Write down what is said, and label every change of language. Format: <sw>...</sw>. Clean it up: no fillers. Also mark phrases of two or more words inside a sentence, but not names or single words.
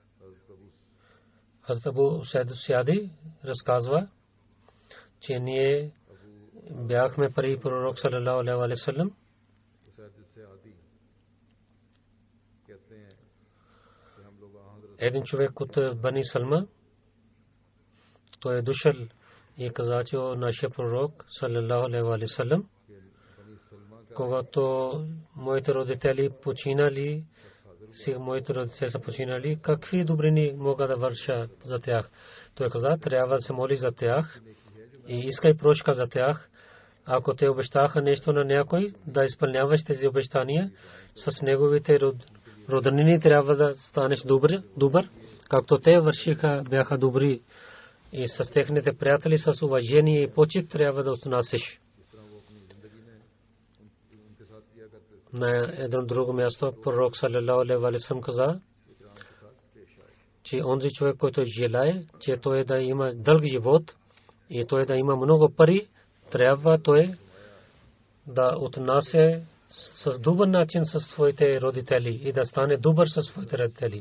<bg>Хазрат Абу Саид Сяди разказва, че ние бяхме при пророк</bg> <ar>صلى الله عليه وسلم.</ar> <bg>Един човек от Бани Салма, той е дошъл и каза, че нашия пророк</bg> <ar>صلى الله عليه وسلم,</ar> <bg>когато моите родители починали, моите родители са починали, какви добрини мога да върша за тях? Той каза, трябва да се моли за тях и искай прошка за тях. Ако те обещаха нещо на някой, да изпълняваш тези обещания, с неговите роднини трябва да станеш добър, както те вършиха, бяха добри, и с техните приятели с уважение и почит трябва да отнасяш. На едно друго място пророк</bg> <ar>صلى الله عليه وسلم</ar> <bg>каза, че онзи човек, който желае, че той да има дълъг живот и той да има много пари, трябва той да отнася с добър начин със своите родители и да стане добър със своите родители.</bg>